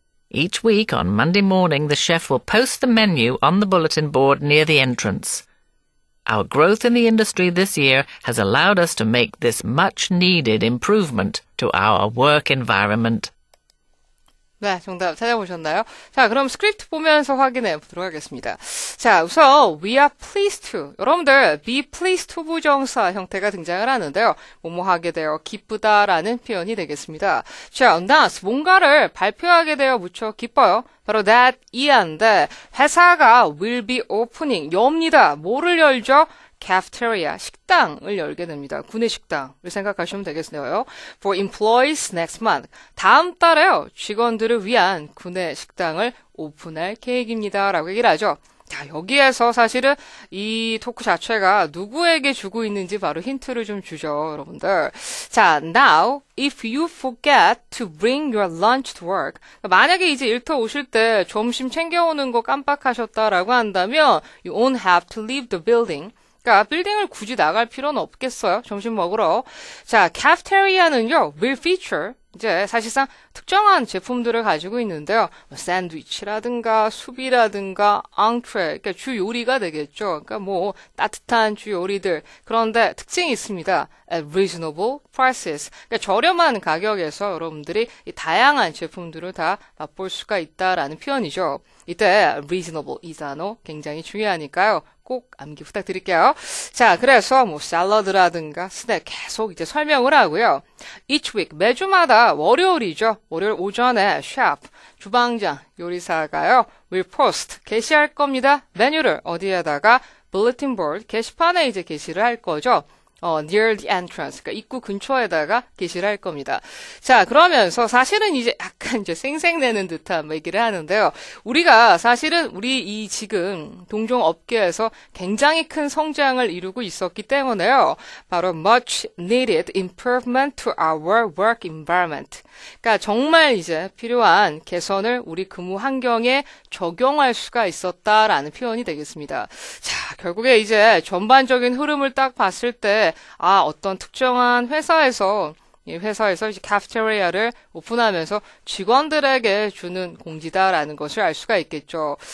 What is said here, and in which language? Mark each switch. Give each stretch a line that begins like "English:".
English: Each week on Monday morning, the chef will post the menu on the bulletin board near the entrance. Our growth in the industry this year has allowed us to make this much-needed improvement to our work environment.
Korean: 네, 정답 찾아보셨나요? 자, 그럼 스크립트 보면서 확인해 보도록 하겠습니다.
English: 자, 우선 we are pleased to.
Korean: 여러분들
English: be pleased to
Korean: 부정사 형태가 등장을 하는데요. 뭐뭐 하게 되어 기쁘다라는 표현이 되겠습니다. 자, announce 뭔가를 발표하게 되어 무척 기뻐요. 바로 that 이한데 회사가
English: will be opening
Korean: 엽니다. 뭐를 열죠? cafeteria, 식당을 열게 됩니다. 구내식당을 생각하시면 되겠네요.
English: For employees next month.
Korean: 다음 달에요. 직원들을 위한 구내식당을 오픈할 계획입니다. 라고 얘기를 하죠. 자, 여기에서 사실은 이 토크 자체가 누구에게 주고 있는지 바로 힌트를 좀 주죠, 여러분들.
English: 자, now, if you forget to bring your lunch to work.
Korean: 만약에 이제 일터 오실 때 점심 챙겨오는 거 깜빡하셨다라고 한다면
English: you won't have to leave the building.
Korean: 그러니까 빌딩을 굳이 나갈 필요는 없겠어요. 점심 먹으러.
English: 자, cafeteria는요, will feature.
Korean: 이제 사실상 특정한 제품들을 가지고 있는데요. 샌드위치라든가 수비라든가 앙트레, 그러니까 주 요리가 되겠죠. 그러니까 뭐 따뜻한 주 요리들. 그런데 특징이 있습니다.
English: At reasonable prices.
Korean: 그러니까 저렴한 가격에서 여러분들이 이 다양한 제품들을 다 맛볼 수가 있다라는 표현이죠. 이때 reasonable 이 단어 굉장히 중요하니까요. 꼭 암기 부탁드릴게요. 자, 그래서 뭐 샐러드라든가 스낵 계속 이제 설명을 하고요.
English: Each week
Korean: 매주마다 월요일이죠. 월요일 오전에 셰프 주방장 요리사가요.
English: will post
Korean: 게시할 겁니다. 메뉴를 어디에다가 bulletin board 게시판에 이제 게시를 할 거죠.
English: near the entrance,
Korean: 그러니까 입구 근처에다가 게시를 할 겁니다. 자, 그러면서 사실은 이제 약간 이제 생색내는 듯한 얘기를 하는데요. 우리가 사실은 우리 이 지금 동종 업계에서 굉장히 큰 성장을 이루고 있었기 때문에요.
English: 바로 much needed improvement to our work environment.
Korean: 그러니까 정말 이제 필요한 개선을 우리 근무 환경에 적용할 수가 있었다라는 표현이 되겠습니다. 자, 결국에 이제 전반적인 흐름을 딱 봤을 때 어떤 특정한 회사에서 이제 카페테리아를 오픈하면서 직원들에게 주는 공지다라는 것을 알 수가 있겠죠.